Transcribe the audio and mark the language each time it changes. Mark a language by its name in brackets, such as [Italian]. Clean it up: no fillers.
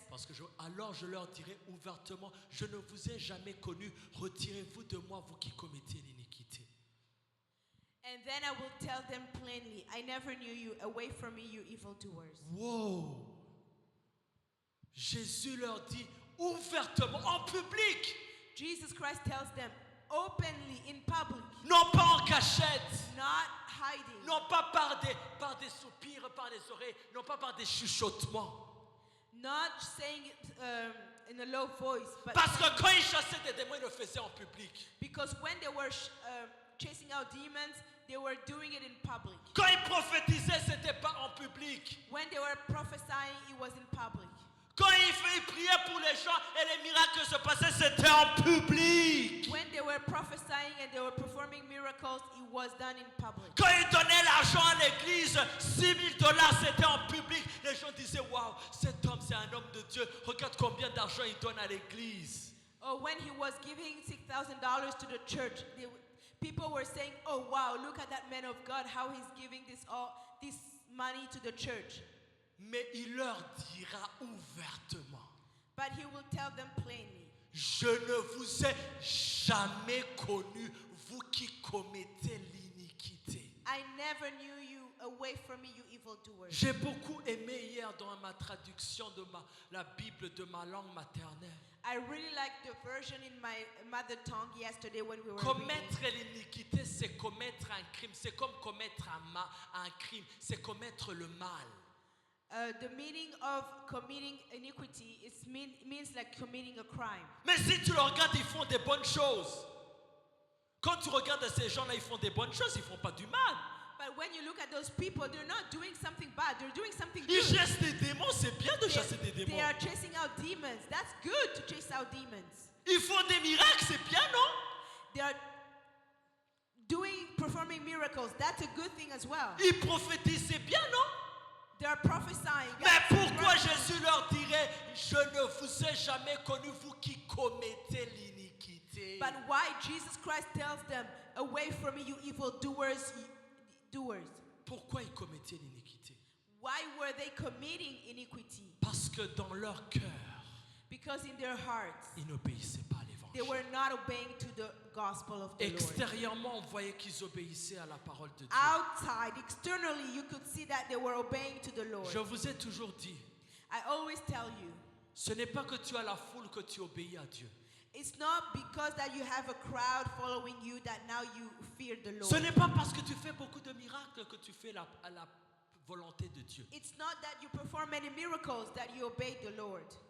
[French] parce que alors je leur dirai ouvertement, je ne vous ai jamais connu, retirez-vous de moi, vous qui commettez l'iniquité. [English] and then I will tell them plainly, I never knew you. Away from me, you evildoers. Wow! [French] Jésus leur dit ouvertement, en public, [English] Jesus Christ tells them openly in public, [French] non pas en cachette, [English] not hiding, [French] non pas par des soupirs, par des oreilles, non pas par des chuchotements. [English] not saying it in a low voice, but [French] Parce que quand ils chassaient des démons, ils le faisaient en public. [English] because when they were chasing out demons, they were doing it in public. [French] Quand ils prophétisaient, c'était pas en public. [English] When they were prophesying, it was in public. [French] Quand ils priaient pour les gens et les miracles se passaient, c'était en public. [English] When they were prophesying and they were performing miracles, it was done in public. [French] Quand ils donnaient l'argent à l'église, 6 000 $, c'était en public. Les gens disaient, waouh, cet homme, c'est un homme de Dieu. Regarde combien d'argent il donne à l'église. [English] Or when he was giving $6,000 to the church, people were saying, oh wow, look at that man of God, how he's giving this money to the church. [French] Mais il leur dira ouvertement, [English] But he will tell them plainly, [French] je ne vous ai jamais connu, vous qui commettez l'iniquité. [English] I never knew you. Away from me, you evildoers. [French] J'ai beaucoup aimé hier dans ma traduction de la Bible de ma langue maternelle. [English] I really liked the version in my mother tongue yesterday when we were [French] Commettre [English] reading. [French] l'iniquité, c'est commettre un crime. C'est comme commettre un crime. C'est commettre le mal. [English] The meaning of committing iniquity means like committing a crime. [French] Mais si tu le regardes, ils font des bonnes choses. Quand tu regardes ces gens-là, ils font des bonnes choses, ils font pas du mal. [English] But when you look at those people, they're not doing something bad. They're doing something [French] Ils [English] good. [French] chassent des démons, c'est bien de chasser des [English] They [French] démons. [English] are chasing out demons. That's good to chase out demons. [French] Ils font des miracles, c'est bien, non? [English] They are performing miracles. That's a good thing as well. [French] Ils prophétisent, c'est bien, non? [English] They are prophesying. [French] Mais pourquoi Jésus leur dirait, je ne vous ai jamais connu, vous qui commettez l'iniquité? [English] But why Jesus Christ tells them, away from me, you evildoers, doers. [French] Pourquoi ils commettaient l'iniquité? [English] Why were they committing iniquity? [French] Parce que dans leur cœur, [English] Because in their hearts, [French] ils n'obéissaient pas à [English] they [French] l'évangile. [English] were not obeying to the gospel of the Lord. [French] Extérieurement, on voyait qu'ils obéissaient à la parole de Dieu. [English] Outside, externally, you could see that they were obeying to the Lord. [French] Je vous ai toujours dit, [English] I always tell you, [French] ce n'est pas que tu as la foule que tu obéis à Dieu. [English] It's not because that you have a crowd following you that now you fear the Lord. [French] Ce n'est pas parce que tu fais beaucoup de miracles que tu fais la volonté de Dieu. [English] It's not that you perform many miracles that you obey the Lord.